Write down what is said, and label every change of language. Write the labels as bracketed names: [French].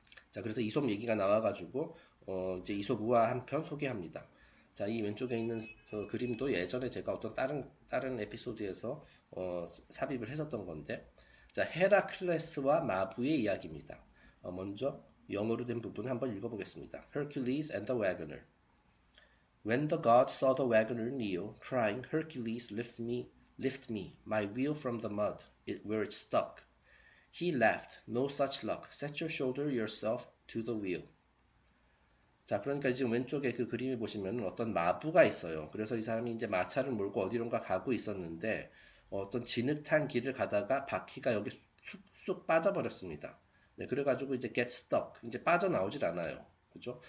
[Korean] 자, 그래서 이솝 얘기가 나와가지고 이제 이솝 우화 한 편 소개합니다. 자, 이 왼쪽에 있는 그림도 예전에 제가 어떤 다른 에피소드에서 삽입을 했었던 건데, 자, 헤라클레스와 마부의 이야기입니다. 먼저 영어로 된 부분 한번 읽어보겠습니다. [English] Hercules and the Wagoner. When the god saw the wagoner kneel, crying, Hercules, lift me, my wheel from the mud, where it stuck. He laughed, no such luck. Set your shoulder yourself to the wheel. [Korean] 자, 그러니까 지금 왼쪽에 그 그림을 보시면 어떤 마부가 있어요. 그래서 이 사람이 이제 마차를 몰고 어디론가 가고 있었는데 어떤 진흙탕 길을 가다가 바퀴가 여기 쑥 빠져버렸습니다. 네, 그래가지고 이제 [English] get stuck, [Korean] 이제 빠져나오질 않아요. 그죠?